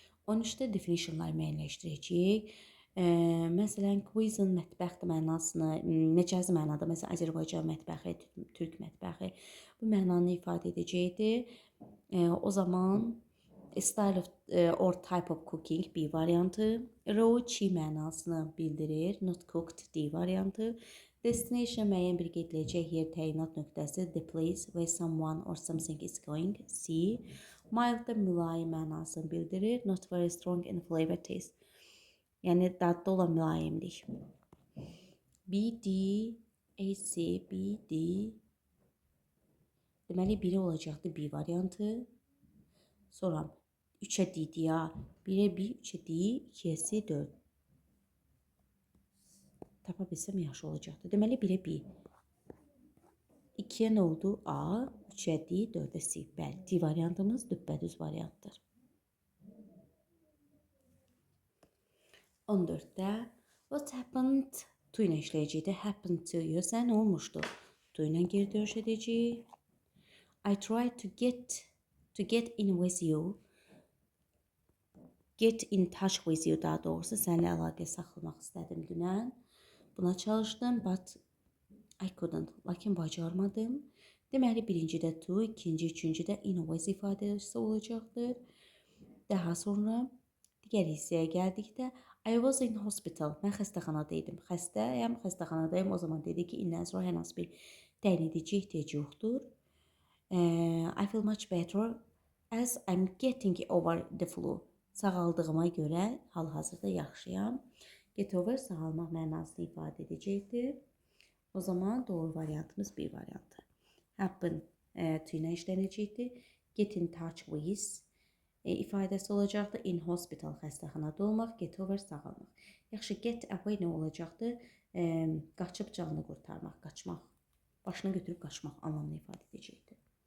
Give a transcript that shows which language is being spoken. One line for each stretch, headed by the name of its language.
Azerbaijani: 13-də definitionları müəyyənləşdirəcəyik. Məsələn, cuisine mətbəx mənasını, məcazi mənada, məsələn, Azərbaycan mətbəxi, Türk mətbəxi bu mənanı ifadə edəcəkdir. O zaman
English: style of or type of cooking
Azerbaijani: B variantı, raw çiğ mənasını bildirir,
English: not cooked
Azerbaijani: D variantı. Destination müəyyən bir gediləcək yer, təyinat nöqtəsi,
English: the place where someone or something is going
Azerbaijani: C. Mild da mülayim mənasını bildirir,
English: not very strong in flavor taste.
Azerbaijani: Yəni dadda olan mülayimlik. B, D, A, C, B, D. Deməli, biri olacaqdı B variantı. Sonra 3'ə D, D, A. 1'ə B, 3'ə D, 2'ə C, 4. Tapa bilsəm yaxşı olacaqdı. Deməli, 1'ə B. 2'ə nə oldu? A, 3'ə D, 4'ə C. Bəli, D variantımız düppədüz variantdır. 14'də what happened to ilə işləyəcəkdə happened to yoxsa nə olmuşdu? To ilə geri dönüş edəcəyik.
English: I tried to get in with you. Get in touch with you
Azerbaijani: daha doğrusu səninlə əlaqə saxlamaq istədim dünən. Buna çalışdım
English: but I couldn't.
Azerbaijani: Lakin bacarmadım. Deməli birincidə to, ikinci, üçüncüdə in with ifadəsi olacaqdır. Daha sonra digər hissəyə gəldikdə
English: I was in hospital.
Azerbaijani: Mən xəstəxanadaydım. Xəstəyəm, xəstəxanadayım. O zaman dedi ki, indən sonra hər hansı bir təyin edici ehtiyac yoxdur.
English: I feel much better as I'm getting over the flu.
Azerbaijani: Sağaldığıma görə hal-hazırda yaxşıyam. get over sağalmaq mənasını ifadə edəcəkdir. O zaman doğru variantımız bir variantı. Happen to ilə işlənəcəkdir. Get in touch with ifadəsi olacaqdır. In hospital xəstəxanada olmaq, get over sağalmaq. Yaxşı, get away nə olacaqdır? Qaçıb canını qurtarmaq, qaçmaq. Başına götürüb qaçmaq anlamını ifadə edəcəkdir.